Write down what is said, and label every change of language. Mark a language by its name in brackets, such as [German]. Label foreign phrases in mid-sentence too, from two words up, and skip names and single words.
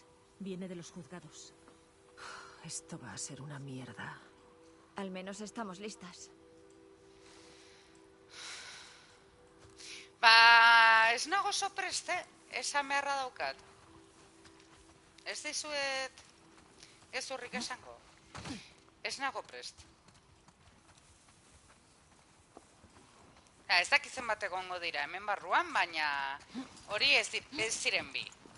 [Spanish] Viene de los juzgados. Esto va a ser una mierda. Al menos estamos listas. [Basque] Ba, ez nago oso preste, esan beharra daukat. Ez dizuet gezurrik esango. Ez nago prest. Ez dakitzen bat egongo dira hemen barruan, baina hori ez ziren bi.